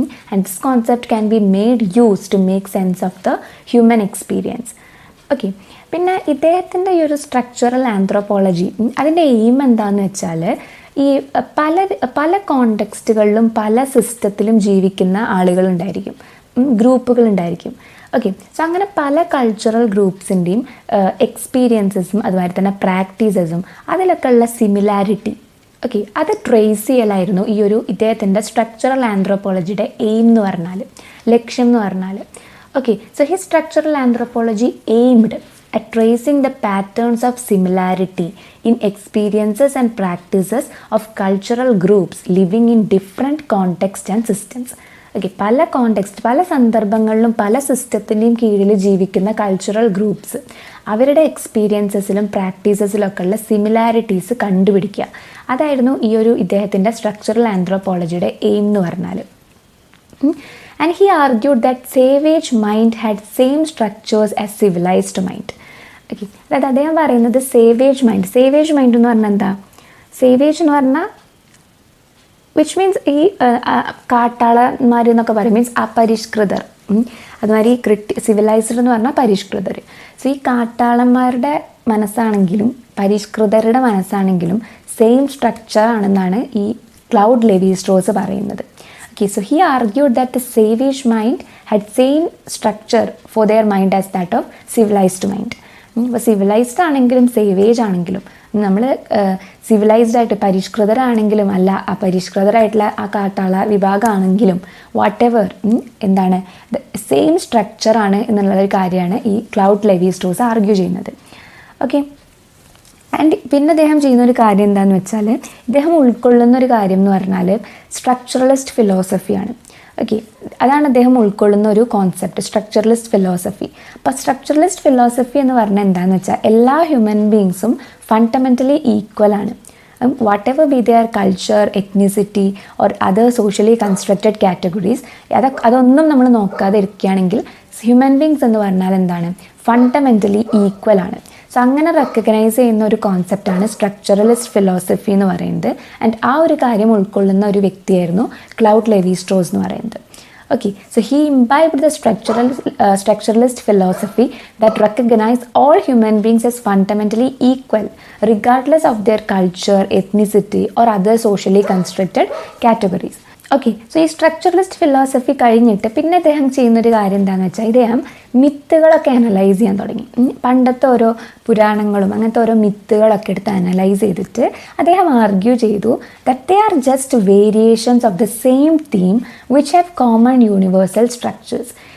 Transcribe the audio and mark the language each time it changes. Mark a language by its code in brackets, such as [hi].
[en] And this concept can be made use to make sense of the human experience. [ml] Okay, പിന്നെ ഇദ്ദേഹത്തിൻ്റെ ഈ ഒരു structural anthropology അതിൻ്റെ aim എന്താണെന്ന് വെച്ചാൽ ഈ പല കോണ്ടെക്സ്റ്റുകളിലും പല സിസ്റ്റത്തിലും ജീവിക്കുന്ന ആളുകളുണ്ടായിരിക്കും, ഗ്രൂപ്പുകളുണ്ടായിരിക്കും. ഓക്കെ, സോ അങ്ങനെ പല കൾച്ചറൽ ഗ്രൂപ്പ്സിൻ്റെയും എക്സ്പീരിയൻസസും അതുമാതിരി തന്നെ പ്രാക്ടീസസും അതിലൊക്കെ ഉള്ള സിമിലാരിറ്റി, ഓക്കെ, അത് ട്രേസ് ചെയ്യലായിരുന്നു ഈ ഒരു ഇദ്ദേഹത്തിൻ്റെ സ്ട്രക്ചറൽ ആന്ത്രോപോളജിയുടെ എയിം എന്ന് പറഞ്ഞാൽ, ലക്ഷ്യം എന്ന് പറഞ്ഞാൽ. [en] Okay, so he structural anthropology aimed at tracing the patterns of similarity in experiences and practices of cultural groups living in different contexts and systems. [ml] Okay, പല സന്ദർഭങ്ങളിലും പല സിസ്റ്റത്തിൻ്റെയും കീഴിൽ ജീവിക്കുന്ന കൾച്ചറൽ ഗ്രൂപ്പ്സ് അവരുടെ എക്സ്പീരിയൻസസിലും പ്രാക്ടീസസിലൊക്കെ ഉള്ള സിമിലാരിറ്റീസ് കണ്ടുപിടിക്കുക. അതായിരുന്നു ഈ ഒരു ഇദ്ദേഹത്തിൻ്റെ സ്ട്രക്ചറൽ ആന്ത്രോപോളജിയുടെ എയിം എന്ന് പറഞ്ഞാൽ. [en] And he argued that savage mind had same structures as civilised mind. [ml] Okay, അതായത് അദ്ദേഹം പറയുന്നത് സേവേജ് മൈൻഡ് എന്ന് പറഞ്ഞാൽ എന്താ? സേവേജ് എന്ന് പറഞ്ഞാൽ വിച്ച് മീൻസ് ഈ കാട്ടാളന്മാർ എന്നൊക്കെ പറയും, മീൻസ് അപരിഷ്കൃതർ. അതുമാതിരി സിവിലൈസ്ഡ് എന്ന് പറഞ്ഞാൽ പരിഷ്കൃതർ. സോ ഈ കാട്ടാളന്മാരുടെ മനസ്സാണെങ്കിലും പരിഷ്കൃതരുടെ മനസ്സാണെങ്കിലും സെയിം സ്ട്രക്ചർ ആണെന്നാണ് ഈ ക്ലൗഡ് ലെവി-സ്ട്രോസ് പറയുന്നത്. [en] Okay, so he argued that the savage mind had same structure for their mind as that of civilized mind. [ml] ഇപ്പോൾ സിവിലൈസ്ഡ് ആണെങ്കിലും സേവേജ് ആണെങ്കിലും നമ്മൾ സിവിലൈസ്ഡ് ആയിട്ട് പരിഷ്കൃതരാണെങ്കിലും അല്ല അപരിഷ്കൃതരായിട്ടുള്ള ആ കാട്ടാള വിഭാഗമാണെങ്കിലും വാട്ട് എവർ എന്താണ് സെയിം സ്ട്രക്ചറാണ് എന്നുള്ളൊരു കാര്യമാണ് ഈ ക്ലൗഡ് ലെവി-സ്ട്രോസ് ആർഗ്യൂ ചെയ്യുന്നത്. ഓക്കെ, ആൻഡ് പിന്നെ അദ്ദേഹം ചെയ്യുന്ന ഒരു കാര്യം എന്താണെന്ന് വെച്ചാൽ ഇദ്ദേഹം ഉൾക്കൊള്ളുന്ന ഒരു കാര്യം എന്ന് പറഞ്ഞാൽ സ്ട്രക്ചറലിസ്റ്റ് ഫിലോസഫിയാണ്. ഓക്കെ, അതാണ് അദ്ദേഹം ഉൾക്കൊള്ളുന്ന ഒരു കോൺസെപ്റ്റ്, സ്ട്രക്ചറലിസ്റ്റ് ഫിലോസഫി. അപ്പോൾ സ്ട്രക്ചറലിസ്റ്റ് ഫിലോസഫി എന്ന് പറഞ്ഞാൽ എന്താണെന്ന് വെച്ചാൽ എല്ലാ ഹ്യൂമൻ ബീങ്സും ഫണ്ടമെൻ്റലി ഈക്വൽ ആണ്. [en] whatever be their culture, ethnicity or other socially constructed categories, [ml] അതൊന്നും നമ്മൾ നോക്കാതെ ഇരിക്കുകയാണെങ്കിൽ ഹ്യൂമൻ ബീങ്സ് എന്ന് പറഞ്ഞാൽ എന്താണ്? ഫണ്ടമെൻ്റലി ഈക്വൽ ആണ്. സോ അങ്ങനെ റെക്കഗ്നൈസ് ചെയ്യുന്ന ഒരു കോൺസെപ്റ്റാണ് സ്ട്രക്ചറലിസ്റ്റ് ഫിലോസഫി എന്ന് പറയുന്നത്. ആൻഡ് ആ ഒരു കാര്യം ഉൾക്കൊള്ളുന്ന ഒരു വ്യക്തിയായിരുന്നു ക്ലൗഡ് ലെവി-സ്ട്രോസ് എന്ന് പറയുന്നത്. [en] Okay, so he imbibed the structuralist philosophy that recognized all human beings as fundamentally equal, regardless of their culture, ethnicity, or other socially constructed categories. [ml] Okay, so ഈ സ്ട്രക്ചറലിസ്റ്റ് ഫിലോസഫി കഴിഞ്ഞിട്ട് പിന്നെ അദ്ദേഹം ചെയ്യുന്നൊരു കാര്യം എന്താണെന്ന് വെച്ചാൽ ഇദ്ദേഹം മിത്തുകളൊക്കെ അനലൈസ് ചെയ്യാൻ തുടങ്ങി. പണ്ടത്തെ ഓരോ പുരാണങ്ങളും അങ്ങനത്തെ ഓരോ മിത്തുകളൊക്കെ എടുത്ത് അനലൈസ് ചെയ്തിട്ട് അദ്ദേഹം ആർഗ്യൂ ചെയ്തു [en] That they are just variations of the same theme which have common universal structures.